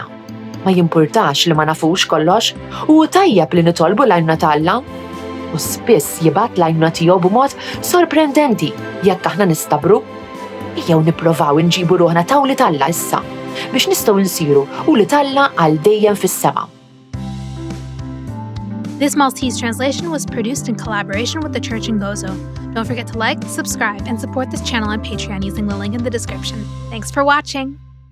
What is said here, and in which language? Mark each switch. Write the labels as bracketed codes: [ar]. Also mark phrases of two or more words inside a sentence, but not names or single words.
[mt] Ma jimpurtax li ma nafux kollox u tajjeb li nitolbu l-għajnuna ta' Alla. U spiss jibgħat l-għajnuna tiegħu b'mod sorprendenti jekk aħna nistabru. Ejjew nipprovaw inġibu ruħna ta' wlied Alla issa biex nistgħu nsiru wlied Alla għal dejjem fis-sema. [en] This Maltese translation was produced in collaboration with the Church in Gozo. Don't forget to like, subscribe, and support this channel on Patreon using the link in the description. Thanks for watching!